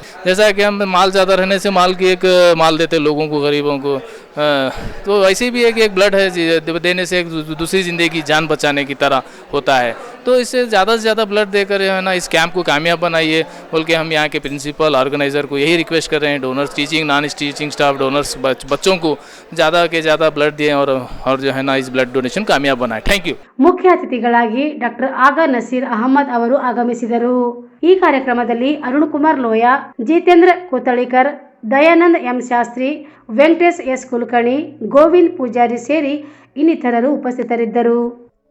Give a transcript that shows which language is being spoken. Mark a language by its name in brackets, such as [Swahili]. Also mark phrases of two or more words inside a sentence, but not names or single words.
[Hindi] जैसा कि हम माल ज़्यादा रहने से माल की एक माल देते लोगों को, गरीबों को, तो वैसे भी एक ब्लड है देने से एक दूसरी ज़िंदगी की जान बचाने की तरह होता है। तो इससे ज़्यादा से ज़्यादा ब्लड देकर है ना इस कैंप को कामयाब बनाइए बोल के हम यहाँ के [English] principal, organiser [Hindi] को यही रिक्वेस्ट कर रहे हैं। [English] donors, teaching, non teaching staff, donors, [Hindi] बच्चों को ज़्यादा के ज़्यादा ब्लड दें और जो है ना इस [English] blood donation [Hindi] कामयाब बनाए। [English] thank you. [Kannada] ಮುಖ್ಯ ಅತಿಥಿಗಳಾಗಿ ಡಾಕ್ಟರ್ ಆಗಾ ನಸೀರ್ ಅಹಮದ್ ಅವರು ಆಗಮಿಸಿದರು। ಈ ಕಾರ್ಯಕ್ರಮದಲ್ಲಿ ಅರುಣ್ ಕುಮಾರ್ ಲೋಯಾ, ಜಿತೇಂದ್ರ ಕೋತಳಿಕರ್, ದಯಾನಂದ್ ಎಂ ಶಾಸ್ತ್ರಿ, ವೆಂಕಟೇಶ್ ಎಸ್ ಕುಲಕರ್ಣಿ, ಗೋವಿಂದ್ ಪೂಜಾರಿ ಸೇರಿ ಇನ್ನಿತರರು ಉಪಸ್ಥಿತರಿದ್ದರು।